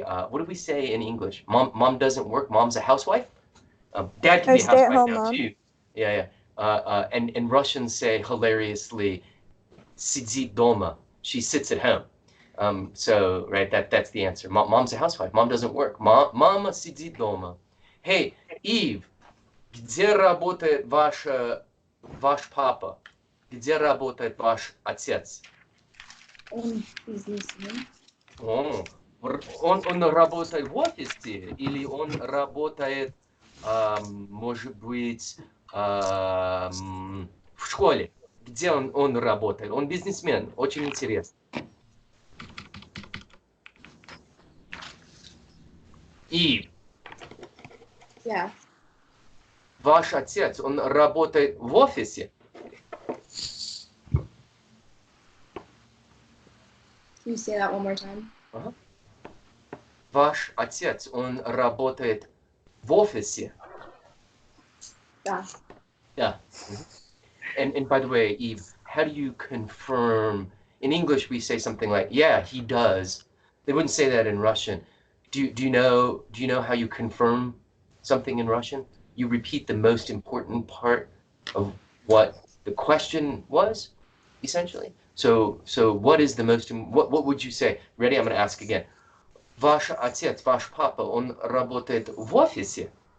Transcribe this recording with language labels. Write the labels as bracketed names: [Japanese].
[English] What do we say in English? Mom doesn't work. Mom's a housewife. Dad can be a housewife now too. Yeah. And Russians say hilariously, [Russian] сидит дома. [English] She sits at home. So right, that's the answer. Mom's a housewife. Mom doesn't work. [Russian] Mama сидит дома. Hey, Eve, где работает ваш папа? Где работает ваш отец? Он бизнесмен. Он работает в офисе или он работает, может быть, в школе? Где он работает? Он бизнесмен. Очень интересно. И [English] Yeah. [Russian] ваш отец, он работает в офисе? [English] Can you say that one more time? [Russian] Ваш отец, он работает в офисе? [English] Yeah. Yeah. And by the way, Eve, how do you confirm? In English, we say something like, "Yeah, he does." They wouldn't say that in Russian. Do you know how you confirm something in Russian? You repeat the most important part of what the question was, essentially. So what is the most? What would you say? Ready? I'm going to ask again. [Russian] Ваш отец, ваш папа, он работает в офисе?